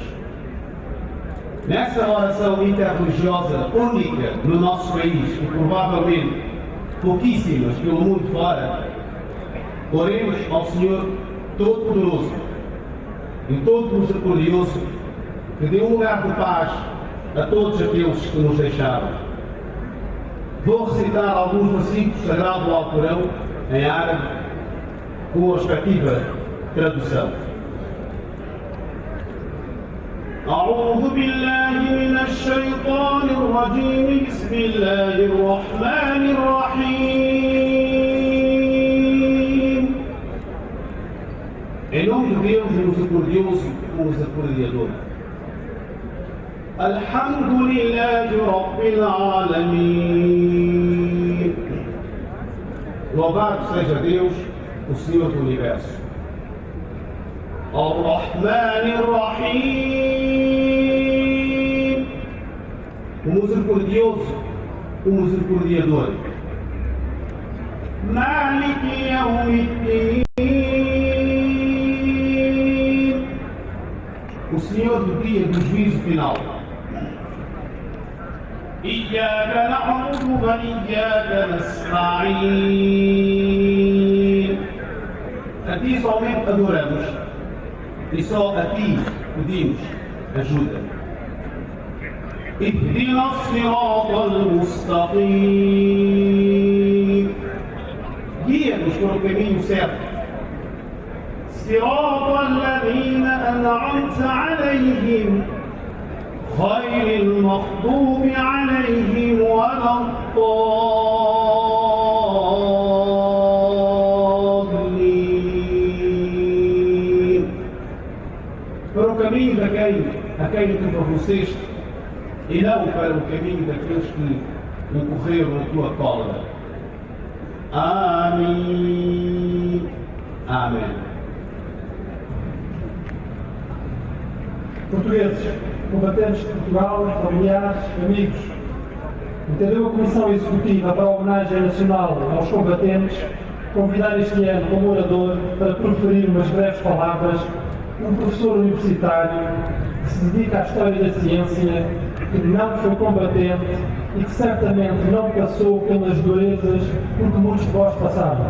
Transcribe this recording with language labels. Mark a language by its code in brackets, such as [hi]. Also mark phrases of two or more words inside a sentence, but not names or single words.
[pt] Nessa oração interreligiosa única no nosso país e provavelmente pouquíssimas pelo mundo fora, oremos ao Senhor Todo-Poderoso e Todo-Misericordioso que dê um lugar de paz a todos aqueles que nos deixaram. Vou recitar alguns versículos sagrados do Alcorão em árabe com a respectiva tradução. [ar] أعوذ بالله من الشيطان الرجيم بسم الله الرحمن الرحيم. [pt] Em nome de Deus, o misericordioso, o misericordiador. [ar] الحمد لله رب العالمين. [pt] Louvado seja Deus, o Senhor do Universo. [ar] الرحمن الرحيم. [pt] O misericordioso, o misericordiador. [ar] مالك يوم الدين. [pt] O Senhor do dia do juízo final. [ar] إياك نعبد وإياك نستعين. [pt] A ti somente adoramos e só a ti pedimos ajuda. [ar] اهدنا الصراط المستقيم. [pt] Guia-nos para o caminho certo. [ar] صراط الذين أنعمت عليهم غير المغضوب عليهم ولا الضالين. [pt] Para o caminho a quem tu favoreceste e não para o caminho daqueles que incorreram na tua cólera. Amém. Amém. Portugueses, combatentes de Portugal, familiares, amigos, entendeu a Comissão Executiva para a homenagem nacional aos combatentes convidar este ano como orador para proferir umas breves palavras um professor universitário que se dedica à história da ciência, que não foi combatente e que certamente não passou pelas durezas por que muitos de vós passaram.